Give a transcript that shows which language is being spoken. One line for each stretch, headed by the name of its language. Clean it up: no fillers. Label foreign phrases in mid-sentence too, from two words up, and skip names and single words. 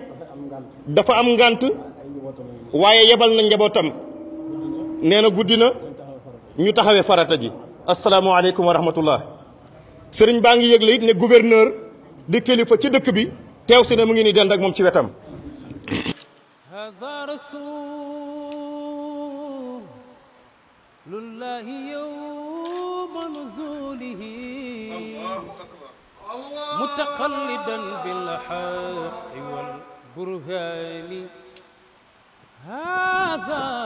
Wolof: dafa am ngant dafa am ngànt ay njabootam yi waaye yebal na njabootam nee na guddi na ñu taxawee farata ji
Arabic: السلام عليكم ورحمة الله
Wolof: sëriñ baa ngi yëgle it ne gouverneur di kilifa ci dëkk bi teew si ne mu ngi ni dend ak moom ci wetam
Arabic: هذا رسول الله يوم نزوله متقلدا بالحق والبرهان هذا